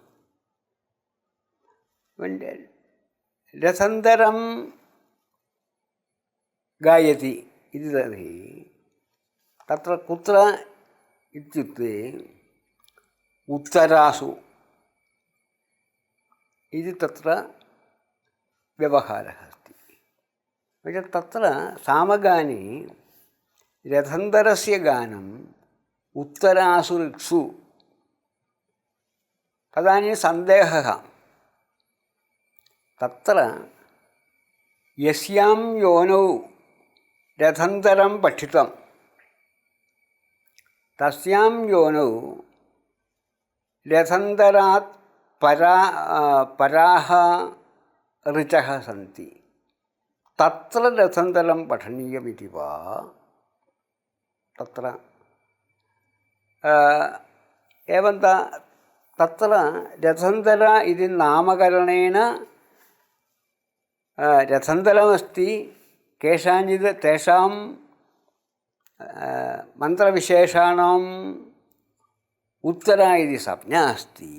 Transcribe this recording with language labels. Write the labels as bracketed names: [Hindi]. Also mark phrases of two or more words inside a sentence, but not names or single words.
[Sanskrit] रथन्तरं गायति इति तर्हि तत्र कुत्र इत्युक्ते उत्तरासु इति तत्र व्यवहारः अस्ति। तत्र सामगाने रथन्तरस्य गानम् उत्तरासु ऋक्सु तदानीं सन्देहः തത്ര യസ്യാം യോനൗ രഥന്തരം പഠിതം തസ്യാം യോനൗ രഥന്തരാത് പരാഹ ഋചഃ സന്തി തത്ര രഥന്തരം പഠനീയമിതി വാ. തത്ര एवं तत्र रथन्तरा इति नामकरणेन रथन्तरमस्ति. केषाञ्चित् तेषां मन्त्रविशेषाणाम् उत्तरा इति संज्ञा अस्ति.